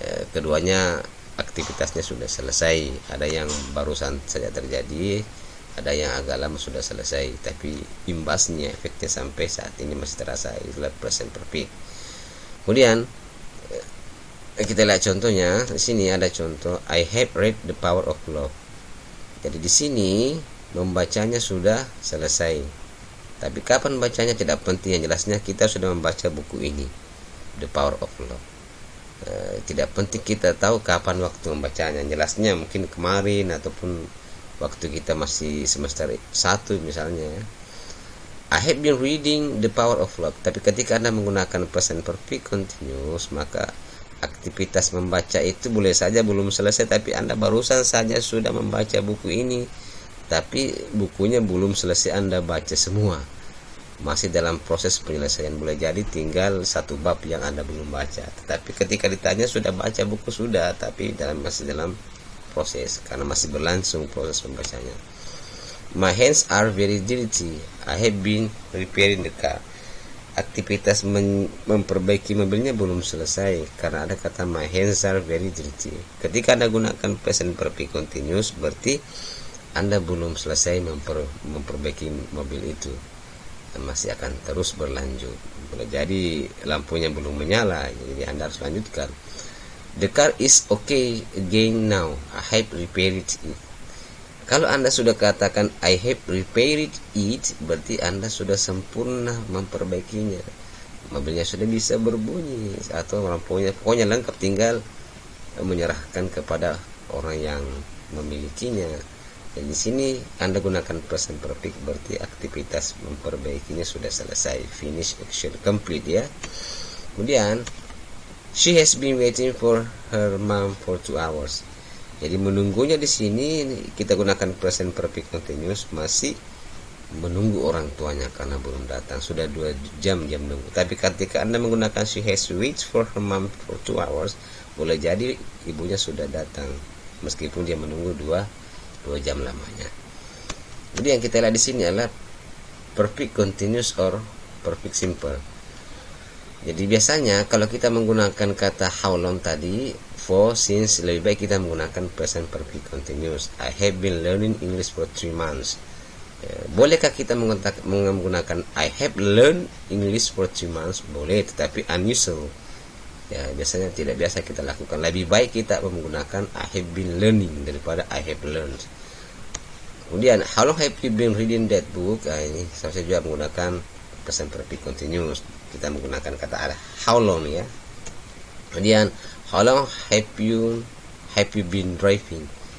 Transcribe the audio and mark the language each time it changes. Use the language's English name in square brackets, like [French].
[Indonesian] Keduanya aktivitasnya sudah selesai. Ada yang barusan saja terjadi, ada yang agak lama sudah selesai, tapi imbasnya, efeknya sampai saat ini masih terasa. Itulah present perfect. Kemudian kita lihat contohnya. Di sini ada contoh [English] I have read The Power of Love. [Indonesian] Jadi di sini membacanya sudah selesai. Tapi kapan bacanya tidak penting, yang jelasnya kita sudah membaca buku ini, The Power of Love. Tidak penting kita tahu kapan waktu membacanya. Jelasnya mungkin kemarin ataupun waktu kita masih semester 1 misalnya. [English] I have been reading The Power of Love. [Indonesian] Tapi ketika Anda menggunakan present perfect continuous, maka aktivitas membaca itu boleh saja belum selesai, tapi Anda barusan saja sudah membaca buku ini, tapi bukunya belum selesai Anda baca semua, masih dalam proses penyelesaian. Boleh jadi tinggal satu bab yang Anda belum baca, tetapi ketika ditanya sudah baca buku, sudah, tapi masih dalam proses karena masih berlangsung proses pembacanya. [English] My hands are very dirty. I have been repairing the car. [Indonesian] Aktivitas memperbaiki mobilnya belum selesai karena ada kata [English] my hands are very dirty. [Indonesian] Ketika Anda gunakan present perfect continuous, berarti Anda belum selesai memperbaiki mobil itu, masih akan terus berlanjut. Boleh jadi lampunya belum menyala, jadi Anda harus lanjutkan. [English] The car is okay again now. I have repaired it. [Indonesian] Kalau Anda sudah katakan I have repaired it, berarti Anda sudah sempurna memperbaikinya. Mobilnya sudah bisa berbunyi atau lampunya, pokoknya lengkap, tinggal menyerahkan kepada orang yang memilikinya. Dan di sini Anda gunakan present perfect, berarti aktivitas memperbaikinya sudah selesai, [English] finish action complete [Indonesian] ya. Kemudian [English] she has been waiting for her mom for 2 hours. [Indonesian] Jadi menunggunya di sini kita gunakan present perfect continuous, masih menunggu orang tuanya karena belum datang, sudah 2 jam dia menunggu. Tapi ketika Anda menggunakan [English] she has waited for her mom for 2 hours, [Indonesian] boleh jadi ibunya sudah datang meskipun dia menunggu 2 jam lamanya. Jadi yang kita lihat di sini adalah [English] perfect continuous or perfect simple. [Indonesian] Jadi biasanya kalau kita menggunakan kata how long tadi, for, since, lebih baik kita menggunakan present perfect continuous. [English] I have been learning English for 3 months. [Indonesian] Bolehkah kita menggunakan [English] I have learned English for 3 months? [Indonesian] Boleh, tetapi unusual. Ya, biasanya tidak biasa kita lakukan. Lebih baik kita menggunakan [English] I have been learning [Indonesian] daripada [English] I have learned. [Indonesian] Kemudian [English] how long have you been reading that book? [Indonesian] Ini saya juga menggunakan present perfect continuous. Kita menggunakan kata how long ya. Kemudian [English] how long have you been driving?